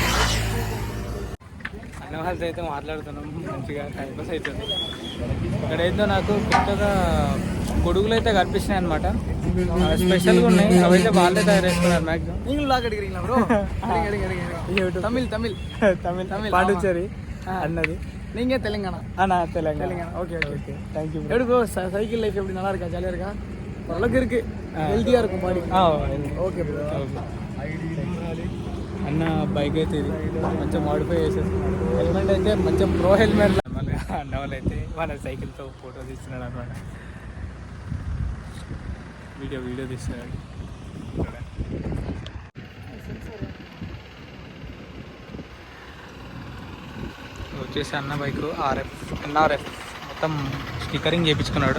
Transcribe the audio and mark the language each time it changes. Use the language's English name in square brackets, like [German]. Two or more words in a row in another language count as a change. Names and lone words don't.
[Telugu] అన్న వాళ్ళతో అయితే మాట్లాడుతున్నాం. మంచిగా టైంపాస్ అవుతుంది. ఇక్కడైతే నాకు కొత్తగా గొడుగులు అయితే కనిపిస్తున్నాయి అనమాట. స్పెషల్గా ఉన్నాయి. అవైతే వాళ్ళే తయారు చేసుకున్నారు మ్యాక్సిమం. తమిళ్ పాండిచ్చేరి అన్నది. [Tamil] நீங்க தெலுங்கானா? தெலுங்கானா. ஓகே. தேங்க்யூ. எப்படி ப்ரோ [English] cycle life [Tamil] எப்படி நல்லா இருக்கா? ஜாலியா இருக்கா? ஓரளவுக்கு இருக்கு. ஹெல்த்தியா இருக்கும் பாடி. [English] okay bro. [Telugu] అన్న బైక్ అయితే ఇది మంచిగా మోడిఫై చేసేస్తున్నాడు. హెల్మెట్ అయితే మంచిగా [English] pro helmet. [Telugu] అన్న వాళ్ళు అయితే వాళ్ళ సైకిల్తో ఫోటో తీస్తున్నాడు అనమాట. వీడియో తీస్తున్నాడు. వచ్చేసి అన్న బైక్ ఎన్ఆర్ఎఫ్ మొత్తం స్టిక్కరింగ్ చేయించుకున్నాడు.